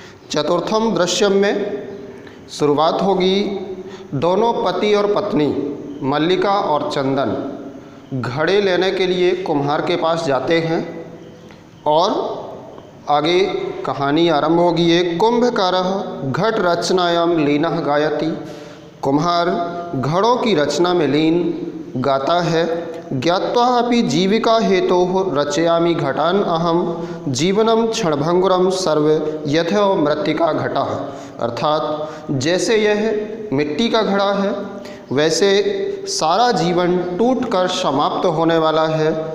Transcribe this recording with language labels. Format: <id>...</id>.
<hi>चतुर्थम दृश्यम में शुरुआत होगी। दोनों पति और पत्नी मल्लिका और चंदन घड़े लेने के लिए कुम्हार के पास जाते हैं और आगे कहानी आरंभ होगी।</hi> <sa>एक कुंभकारः घट रचनायाम लीनः गायति।</sa> <hi>कुम्हार घड़ों की रचना में लीन गाता है।</hi> <sa>ज्ञात्वा अपि जीविका हेतोः रचयामि घटान अहम जीवनम क्षणभंगुरम सर्व यथो मृत्तिका घटः।</sa> <hi>अर्थात जैसे यह मिट्टी का घड़ा है वैसे सारा जीवन टूटकर समाप्त होने वाला है।</hi>